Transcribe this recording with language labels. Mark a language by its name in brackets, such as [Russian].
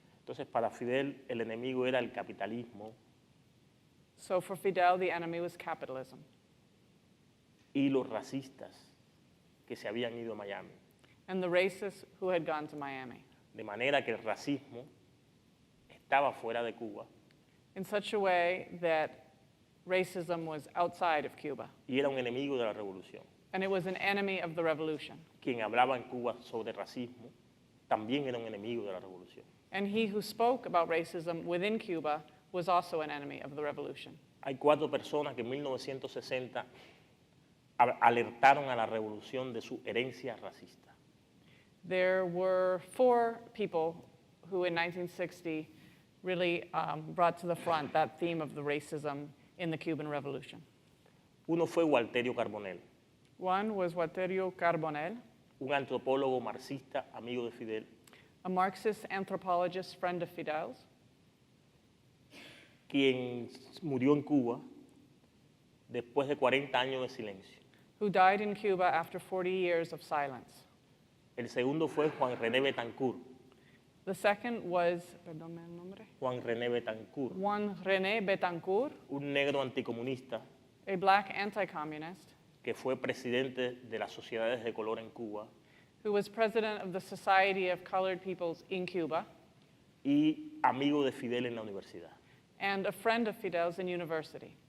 [Spanish] Entonces, para Fidel, el enemigo era el capitalismo [English] So for Fidel, the enemy was capitalism [Spanish] y los racistas que se habían ido a Miami. [English] and the racists who had gone to Miami, [Spanish] De manera que el racismo estaba fuera de Cuba [English] in such a way that racism was outside of Cuba, [Spanish] y era un enemigo de la revolución. [English] and it was an enemy of the revolution. [Spanish] Quien hablaba en Cuba sobre racismo también era un enemigo de la revolución. [English] And he who spoke about racism within Cuba was also an enemy of the revolution. [Spanish] Hay 4 personas que en 1960 alertaron a la revolución de su herencia racista. [English] There were 4 people who in 1960 really brought to the front that theme of the racism in the Cuban Revolution. [Spanish] Uno fue Walterio Carbonell, [English] One was Walterio Carbonell, [Spanish] un antropólogo marxista, amigo de Fidel, [English] a Marxist anthropologist, friend of Fidel's, [Spanish] quien murió en Cuba después de 40 años de silencio. [English] who died in Cuba after 40 years of silence. [Spanish] El segundo fue Juan René Betancourt. [English] The second was, [Spanish] perdón el nombre, [English] Juan René Betancourt, Juan René Betancourt, [Spanish] un negro anticomunista [English] a black anti-communist [Spanish] que fue presidente de las sociedades de color en Cuba [English] who was president of the Society of Colored Peoples in Cuba [Spanish] y amigo de Fidel en la universidad. [English] and a friend of Fidel's in university.